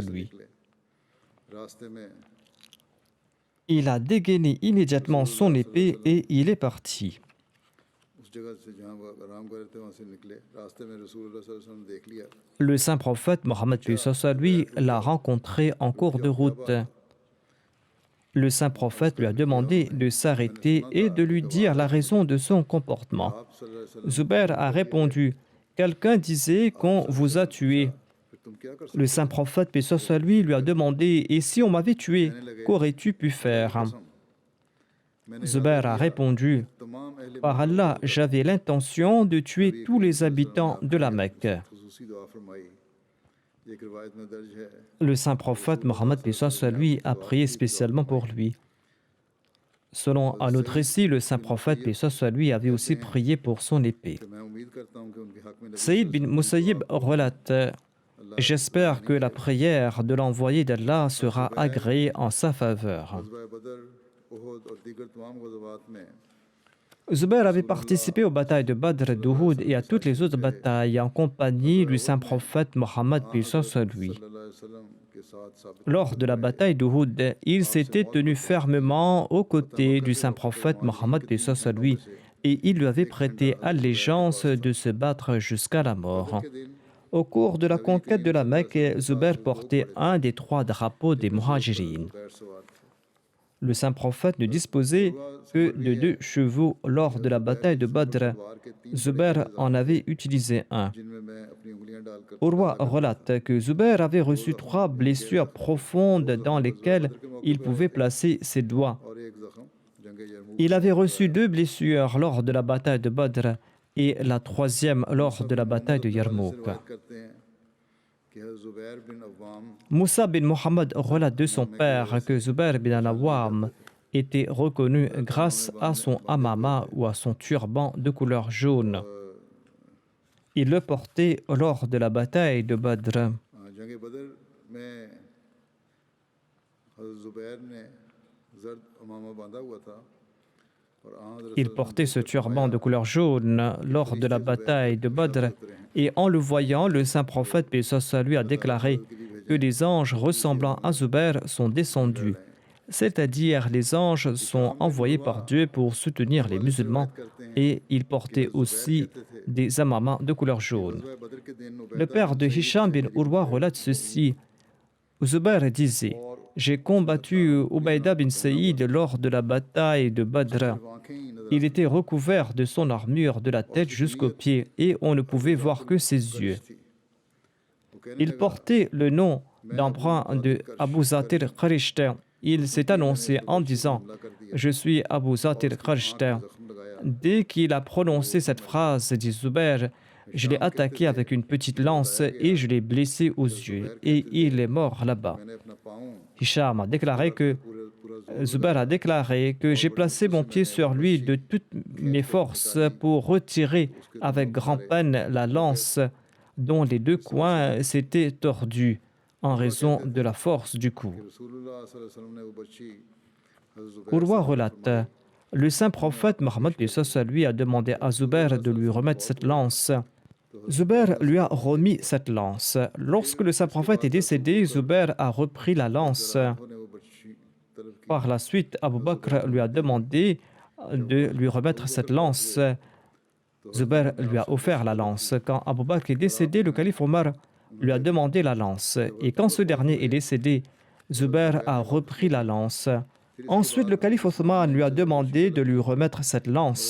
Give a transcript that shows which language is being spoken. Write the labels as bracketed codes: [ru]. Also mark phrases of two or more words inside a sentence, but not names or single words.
[ur] نکلے راستے میں [fr] Il a dégainé immédiatement son épée et il est parti. [ur] اس جگہ سے جہاں وہ آرام کر رہے تھے وہاں سے نکلے، راستے میں رسول اللہ [ar] صلی اللہ علیہ وسلم [ur] نے دیکھ لیا. [fr] Le saint prophète Mohammed paix soit sur lui l'a rencontré en cours de route. Le saint prophète lui a demandé de s'arrêter et de lui dire la raison de son comportement. [ar] آپ صلی اللہ علیہ وسلم [fr] Zubair a répondu, quelqu'un disait qu'on vous a tué. [ur] پھر تم کیا کر [fr] Le [ur] سکتے [fr] saint prophète paix soit sur lui lui a demandé, et si on m'avait tué, qu'aurais-tu pu faire? [ur] ہو؟ میں نے [fr] Zubair a répondu, [ur] تمام اہلِ [fr] par Allah, j'avais l'intention de tuer tous les habitants de la Mecque. [ur] خصوصی دعا فرمائی۔ ایک روایت میں درج ہے [fr] Le saint prophète Mohammed paix soit sur lui a prié spécialement pour lui. Selon un autre récit, le saint prophète paix soit sur lui avait aussi prié pour son épée. [ur] کہ میں امید کرتا ہوں کہ ان کے حق میں نبی [fr] Saïd bin Musayyib relate, j'espère que la prière de l'envoyé d'Allah sera agréée en sa faveur. [ur] غزوہ بدر، احد اور دیگر تمام غزوات میں [fr] Zubair avait participé aux batailles de Badr, d'Uhud et à toutes les autres batailles en compagnie du saint prophète Mohammed paix soit sur lui. [ar] صلی اللہ علیہ وسلم [ur] کے ساتھ ثابت [fr] Lors de la bataille d'Uhud, il s'était tenu fermement aux côtés du saint prophète Mohammed paix soit sur lui et il lui avait prêté allégeance de se battre jusqu'à la mort. [ur] کے دن [fr] Au cours de la conquête de la Mecque, Zubair portait un des 3 drapeaux des Muhajirin. [ur] پیر سوار تھے. [fr] Le saint prophète ne disposait que de 2 chevaux lors de la bataille de Badr. [ur] وار کے 3 [fr] Zubair en avait utilisé un. [ur] جن میں میں اپنی انگلیاں ڈال کر [fr] Urwa relate que Zubair avait reçu 3 blessures profondes dans lesquelles il pouvait placer ses doigts. [ur] اور ایک زخم جنگ یرموک [fr] Il avait reçu 2 blessures lors de la bataille de Badr et la 3e lors de la bataille de [ur] سے [fr] Yarmouk. [ur] روایت کرتے ہیں کہ حضرت زبیر بن عوام [fr] Moussa bin Mohammed relate de son père que Zubair bin al-Awwam était reconnu grâce à son amama ou à son turban de couleur jaune. Il le portait lors de la bataille de Badr. [ur] جنگ بدر میں حضرت زبیر نے زرد عمامہ باندھا ہوا تھا اور حضرت [fr] Il portait ce turban de couleur jaune lors de la bataille de Badr et en le voyant, le saint prophète paix soit sur lui a déclaré que les anges ressemblant à Zubair sont descendus. C'est-à-dire les anges sont envoyés par Dieu pour soutenir les musulmans et ils portaient aussi des amamas de couleur jaune. [ur] بدر کے دن [fr] Le père de Hisham bin Urwa relate ceci. Zubair disait, j'ai combattu Ubaïda bin Saïd lors de la bataille de Badr. [ur] آنکھیں ہی نظر [fr] Il était recouvert de son armure de la tête jusqu'aux pieds et on ne pouvait voir que ses yeux. [ur] تھی۔ وہ کہنے [fr] Il portait le nom d'emprunt de Abu Zatir Qarishta. Il s'est annoncé en disant « Je suis Abu Zatir Qarishta ». [ur] زخم لگایا [fr] Dès qu'il a prononcé cette phrase, dit Zubair, je l'ai attaqué avec une petite lance et je l'ai blessé aux yeux et il est mort là-bas. [ur] میں نے اپنا پاؤں [fr] Hisham a déclaré que [ur] پورا [fr] Zubair a déclaré que j'ai placé mon pied sur lui de toutes mes forces pour retirer avec grand-peine la lance dont les 2 coins s'étaient tordus en raison de la force du coup. [ur] رسول اللہ [ar] صلی اللہ علیہ وسلم [ur] نے وہ بچی حضرت زبیر [fr] Urwa relate, le saint prophète Mohammed paix soit sur lui a demandé à Zubair de lui remettre cette lance. Zubair lui a remis cette lance. Lorsque le saint prophète est décédé, Zubair a repris la lance. [ur] نے وہ بچی طلب کی [fr] Par la suite, Abu Bakr lui a demandé de lui remettre cette lance. Zubair lui a offert la lance. Quand Abu Bakr est décédé, le calife Omar lui a demandé la lance. Et quand ce dernier est décédé, Zubair a repris la lance. Ensuite, le calife Othman lui a demandé de lui remettre cette lance.